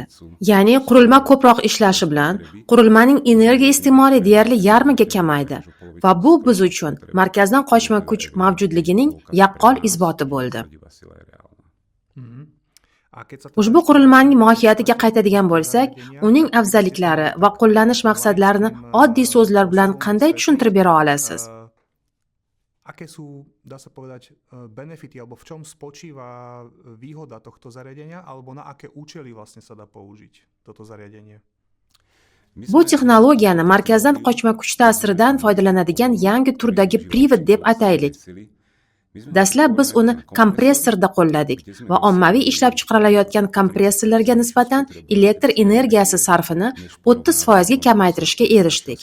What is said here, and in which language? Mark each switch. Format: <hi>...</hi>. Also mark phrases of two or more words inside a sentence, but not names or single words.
<uz>Ya'ni qurilma ko'proq ishlashi bilan qurilmaning energiya iste'moli deyarli yarmiga kamaydi va bu biz uchun markazdan qochma kuch mavjudligining yaqqol isboti bo'ldi. Ushbu qurilmaning mohiyatiga qaytadigan bo'lsak, uning afzalliklari va qo'llanish maqsadlarini oddiy so'zlar bilan qanday tushuntirib bera olasiz?</uz> <sk>Aké sú, dá sa povedať, benefity, alebo v čom spočíva výhoda tohto zariadenia, alebo na aké účely vlastne sa dá použiť toto zariadenie?</sk> <uz>Bu texnologiyani markazdan qochma kuch ta'siridan foydalanadigan yangi turdagi privid deb ataylik. Dastlab biz uni kompressorda qo'lladik va ommaviy ishlab chiqarilayotgan kompressorlarga nisbatan elektr energiyasi sarfini 30% ga kamaytirishga erishdik.</uz>